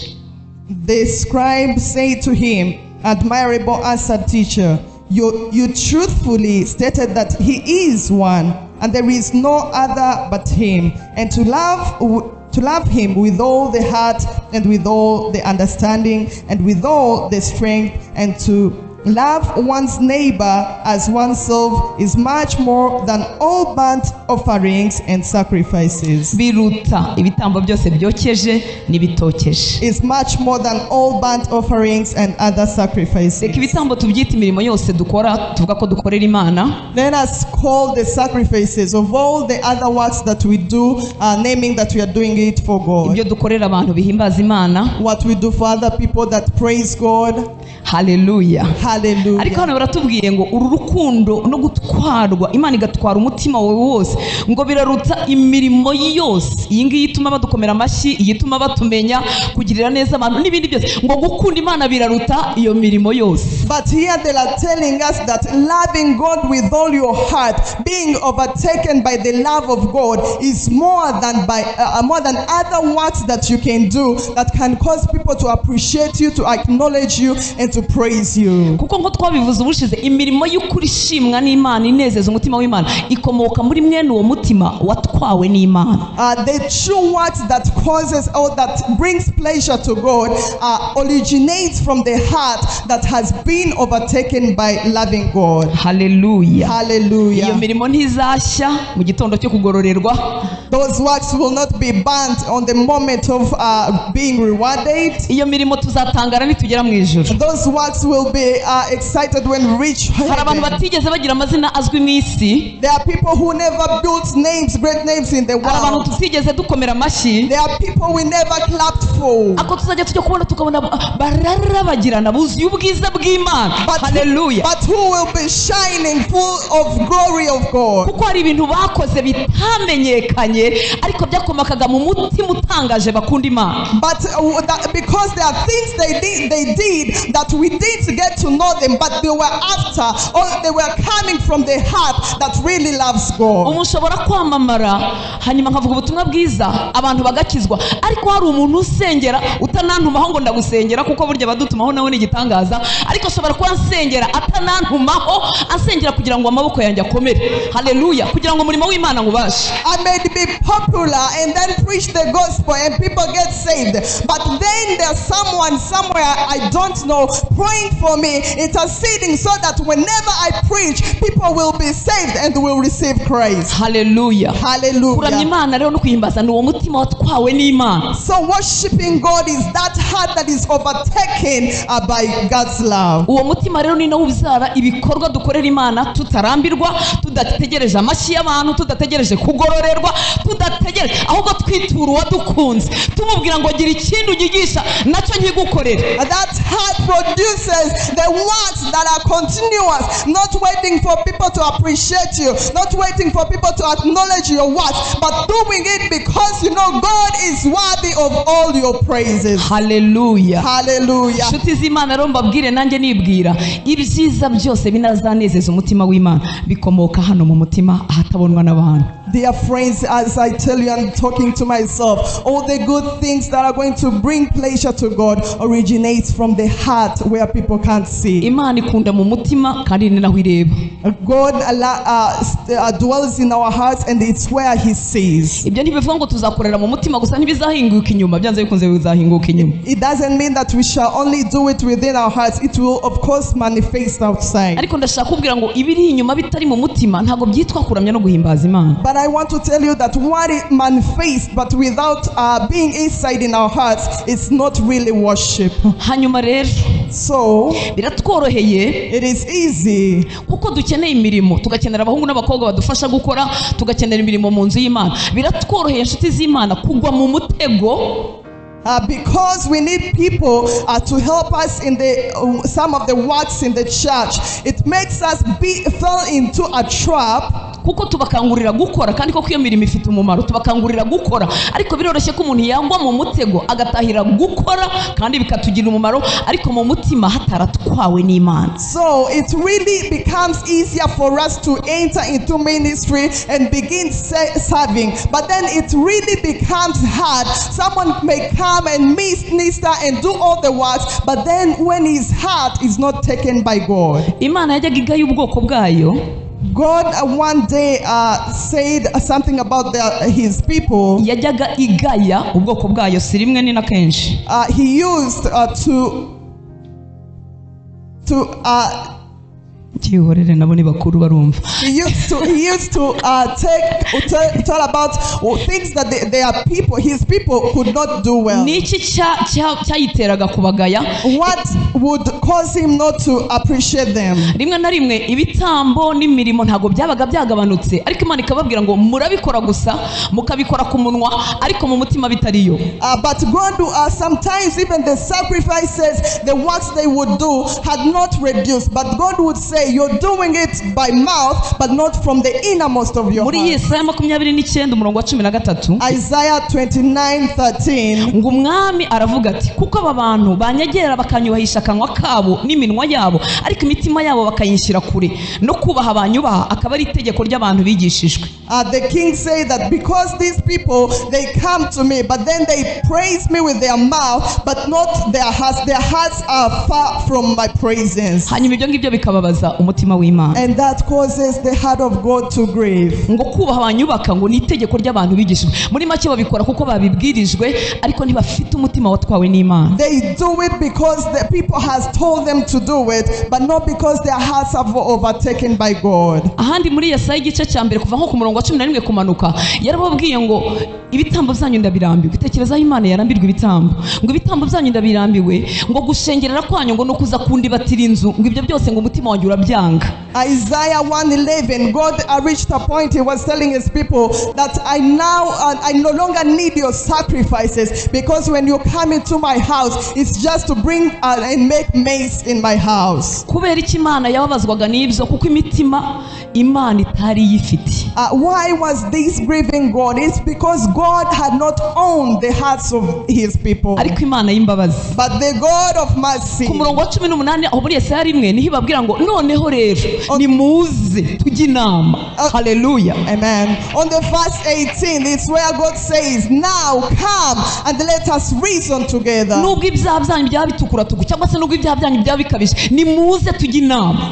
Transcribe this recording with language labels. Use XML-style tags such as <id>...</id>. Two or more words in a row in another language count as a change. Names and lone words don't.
<en>The scribe said to him, "Admirable answer, teacher. You truthfully stated that he is one, and there is no other but him, and to love him with all the heart and with all the understanding and with all the strength, and to love one's neighbor as oneself is much more than all burnt offerings and sacrifices."</en> <rw>Biruta ibitambo byose byokeje n'ibitokeje.</rw> <en>Is much more than all burnt offerings and other sacrifices.</en> <rw>Reka ibitambo tubyita imirimo yose dukora, tuvuga ko dukorera Imana.</rw> <en>Let us call the sacrifices of all the other works that we do, naming that we are doing it for God.</en> <rw>Ibyo dukorera abantu bihimbaza Imana.</rw> <en>What we do for other people that praise God. Hallelujah. Hallelujah. Hallelujah.</en> <rw>ariko hano baratubwiye ngo uru rukundo no gutwarwa Imana igatwara umutima wawe wose ngo biraruta imirimo yose. Iyi ngiyi ituma badukomera amashyi, ituma batumenya, kugirira neza abantu n'ibindi byose, ngo gukunda Imana biraruta iyo mirimo yose.</rw> <en>But here they are telling us that loving God with all your heart, being overtaken by the love of God, is more than other works that you can do that can cause people to appreciate you, to acknowledge you, and to praise you.</en> <rw>Kuko ngo twabivuze ubushize, imirimo y'ukuri ishimwa n'Imana inezeza umutima w'Imana ikomoka muri mwene uwo mutima watwawe n'Imana.</rw> <en>The true works that causes or that brings pleasure to God originates from the heart that has been overtaken by loving God. Hallelujah. Hallelujah.</en> <rw>Iyo mirimo ntizashya mu gitondo cyo kugororerwa.</rw> <en>Those works will not be burnt on the moment of being rewarded.</en> <rw>Iyo mirimo tuzatangara nitugera mu ijuru.</rw> <en>Those works will be excited when we reach heaven.</en> <rw>Hari abantu batigeze bagira amazina azwi mu isi.</rw> <en>There are people who never built names, great names in the world.</en> <rw>Hari abantu tutigeze dukomera amashyi.</rw> <en>There are people we never clapped for.</en> <rw>Ako tuzajya tujya kubona tukabona bararabagirana buzuye ubwiza bw'Imana. Hallelujah.</rw> <en>But who will be shining full of glory of God?</en> <rw>Kuko hari ibintu bakoze bitamenyekanye ariko byakomakaga mu mutima utangaje bakunda Imana.</rw> <en>But because there are things they did that we didn't get to know them, but they were after, or they were coming from the heart that really loves God.</en> <rw>Umushobora kwamamara hanyuma nkavuga ubutumwa bwiza abantu bagakizwa, ariko hari umuntu usengera utanantumaho ngo ndagusengera kuko burya badutumaho nawe ni igitangaza, ariko ashobora kuba ansengera atanantumaho, ansengera kugira ngo amaboko yanjye akomere. Hallelujah. Kugira ngo umurimo w'Imana ngubashe.</rw> <en>I may be popular and then preach the gospel and people get saved, but then there's someone somewhere I don't know praying for me, interceding so that whenever I preach, people will be saved and will receive Christ. Hallelujah. Hallelujah.</en> <rw>Kuramya Imana rero no kwihimbaza ni uwo mutima watwawe n'Imana.</rw> <en>So worshiping God is that heart that is overtaken by God's love.</en> <rw>Uwo mutima rero ni nawo ubyara ibikorwa dukorera Imana tutarambirwa, tudategereje amashyi y'abantu, tudategereje kugororerwa, tudategereje ahubwo twitura uwadukunze tumubwira ngo gira ikindi ugigisha nacyo nkigukorere.</rw> <en>That heart produces the works that are continuous, not waiting for people to appreciate you, not waiting for people to acknowledge your works, but doing it because you know God is worthy of all your praises. Hallelujah. Hallelujah.</en> <rw>Nshuti z'Imana rero mbabwire nanjye nibwira ibyiza byose binazanezeza umutima w'Imana bikomoka hano mu mutima ahatabonwa n'abantu.</rw> <en>Dear friends, as I tell you, I'm talking to myself. All the good things that are going to bring pleasure to God originates from the heart where people can't see.</en> <rw>Imana ikunda mu mutima kandi ni naho ireba.</rw> <en>God dwells in our hearts and it's where He sees.</en> <rw>Ibyo ntibivuga ngo tuzakorera mu mutima gusa ntibizahinguka inyuma, byanze bikunze bizahinguka inyuma.</rw> <en>It doesn't mean that we shall only do it within our hearts. It will of course manifest outside.</en> <rw>Ariko ndashaka kubwira ngo ibiri inyuma bitari mu mutima ntago byitwa kuramya no guhimbaza Imana.</rw> <en>But I want to tell you that what it manifests but without being inside in our hearts, it's not really worship.</en> <rw>Hanyuma rero</rw> <en>So</en> <rw>biratworoheye,</rw> <en>it is easy</en> <rw>kuko dukeneye imirimo, tugakenera abahungu n'abakobwa badufasha gukora, tugakenera imirimo mu nzu y'Imana. Biratworoheye inshuti z'Imana kugwa mu mutego</rw> <en>because we need people to help us in some of the works in the church. It makes us fall into a trap.</en> <rw>Kuko tubakangurira gukora kandi koko iyo mirimo ifite umumaro, tubakangurira gukora, ariko biroroshye ko umuntu yangwa mu mutego agatahira gukora kandi bikatugira umumaro, ariko mu mutima hataratwawe n'Imana.</rw> <en>So it really becomes easier for us to enter into ministry and begin serving, but then it really becomes hard. Someone may come and minister and do all the works, but then when his heart is not taken by God.</en> <rw>Imana yajyaga igaya ubwoko bwayo.</rw> <en>God one day said something about his people.</en> <rw>Yajyaga igaya ubwoko bwayo si rimwe ni na kenshi.</rw> <en>He used</en> <rw>cyihorere nabo ni bakuru barumva.</rw> <en>He used to tell about things that their people, his people could not do well.</en> <rw>Niki cyayiteraga kubagaya?</rw> <en>What would cause him not to appreciate them?</en> <rw>Rimwe na rimwe ibitambo n'imirimo ntago byabaga byagabanutse, ariko Imana ikababwira ngo murabikora gusa mukabikora ku munwa ariko mu mutima bitariyo.</rw> <en>But God, sometimes even the sacrifices, the works they would do had not reduced, but God would say you're doing it by mouth but not from the innermost of your heart.</en> <rw>Muri Yesaya 29 umurongo wa 13,</rw> <en>Isaiah 29:13,</en> <rw>ngo umwami aravuga ati kuko aba bantu banyegera bakanyubahisha akanwa kabo n'iminwa yabo ariko imitima yabo bakayishyira kure no kubaha abanyubaha akaba ari itegeko ry'abantu bigishijwe.</rw> <en>The king said that because these people, they come to me but then they praise me with their mouth but not their hearts are far from my praises.</en> <rw>Hanyuma ibyo ngibyo bikababaza umutima w'Imana,</rw> <en>and that causes the heart of God to grieve.</en> <rw>Ngo kubaha abanyubaka ngo ni itegeko ry'abantu bigishijwe. Muri make babikora kuko babibwirijwe ariko ntibafite umutima watwawe n'Imana.</rw> <en>They do it because the people has told them to do it but not because their hearts are overtaken by God.</en> <rw>Ahandi muri Yesaya igice cya mbere kuva nko ku murongo wa 11 kumanuka yarababwiye ngo ibitambo byanyu ndabirambiwe. Itekerezaho Imana yarambirwa ibitambo, ngo ibitambo byanyu ndabirambiwe, ngo gushengerera kwanyu ngo nukuza kundi batira inzu, ngo ibyo byose ngo umutima wanjye urabyanga.</rw> <en>Isaiah 1:11, God reached a point he was telling his people that I no longer need your sacrifices, because when you come into my house it's just to bring and make maize in my house.</en> <rw>Kubera iki Imana yababazwaga n'ibyo? Kuko imitima Imana itari yifite.</rw> <en>Why was this grieving God? It's because God had not owned the hearts of his people.</en> <rw>Ariko Imana y'imbabazi,</rw> <en>but the God of mercy.</en> <rw>Ku murongo wa 18 aho muri Yesaya 1 niho ibabwira ngo noneho rero nimuze tujye inama. Hallelujah, amen.</rw> <en>On the verse 18 it's where God says now come and let us reason together.</en> <rw>Nubwo ibyaha byanyu byaba bitukura tugu cyangwa se nubwo ibyaha byanyu byaba bikabije nimuze tujye inama.</rw>